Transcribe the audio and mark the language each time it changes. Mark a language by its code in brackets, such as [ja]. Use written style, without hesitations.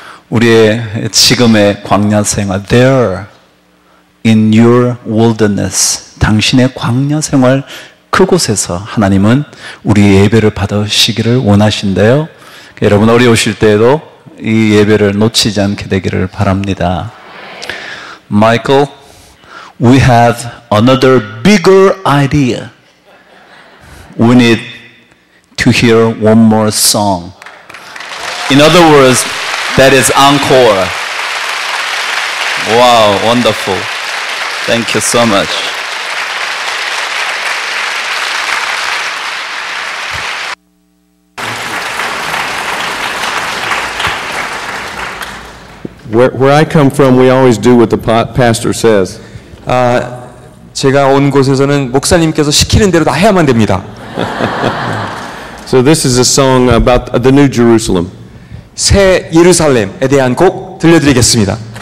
[ko] 우리의 지금의 광야 생활, [en] there in your wilderness, [ko] 당신의 광야 생활 그곳에서 하나님은 우리 예배를 받으시기를 원하신대요. 여러분 어려우실 때에도 이 예배를 놓치지 않게 되기를 바랍니다. [en] Michael, we have another bigger idea. We need to hear one more song. In other words, that is encore. Wow, wonderful. Thank you so much. Where I come from, we always do what the pastor says. [ko] 제가 온 곳에서는 목사님께서 시키는 대로 다 해야만 됩니다. [en] So this is a song about the New Jerusalem. [ko] 새 예루살렘에 대한 곡 들려드리겠습니다.